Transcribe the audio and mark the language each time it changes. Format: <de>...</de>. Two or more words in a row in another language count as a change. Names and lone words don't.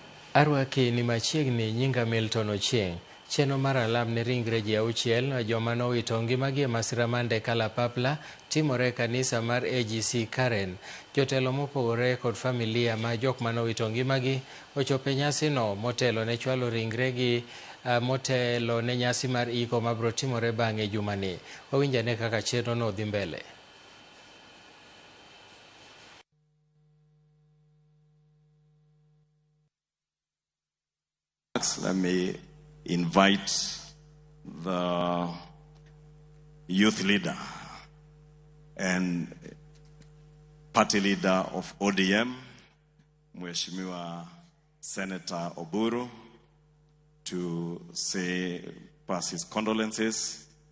<luo>Arwaki ni machiegni nyinga Milton Ochieng'. Chenro mar alam ne ringre ji auchiel joma nowito ngimagi e masira mar ndek kalapapla timore e kanisa mar AGC Karen. Jotelo mopogore kod familia ma jok manowito ngimagi ochopo e nyasino motelo ne chwalo ringregi motelo ne nyasi mar iko mabiro timore bang'e jumani. Wawinjane kaka chenro no dhi mbele.</luo> <en>Let me invite the youth leader and party leader of ODM, Mheshimiwa Senator Oburu, to pass his condolences.</en>